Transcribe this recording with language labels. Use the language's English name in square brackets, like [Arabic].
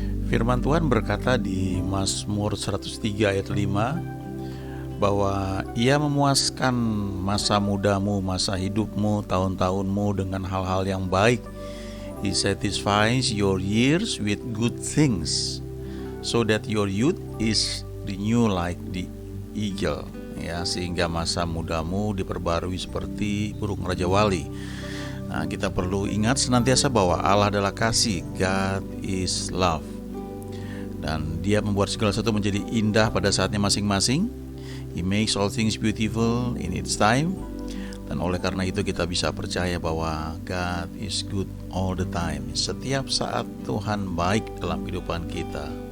[Indonesian] Firman Tuhan berkata di Mazmur 103 ayat 5 bahwa Ia memuaskan masa mudamu, masa hidupmu, tahun-tahunmu dengan hal-hal yang baik. [English] He satisfies your years with good things, so that your youth is renewed like the eagle. [Indonesian] Ya, sehingga masa mudamu diperbarui seperti burung raja wali. Nah, kita perlu ingat senantiasa bahwa Allah adalah kasih. [English] God is love. [Indonesian] Dan Dia membuat segala sesuatu menjadi indah pada saatnya masing-masing. [English] He makes all things beautiful in its time. [Indonesian] Dan oleh karena itu kita bisa percaya bahwa [English] God is good all the time. [Indonesian] Setiap saat Tuhan baik dalam kehidupan kita.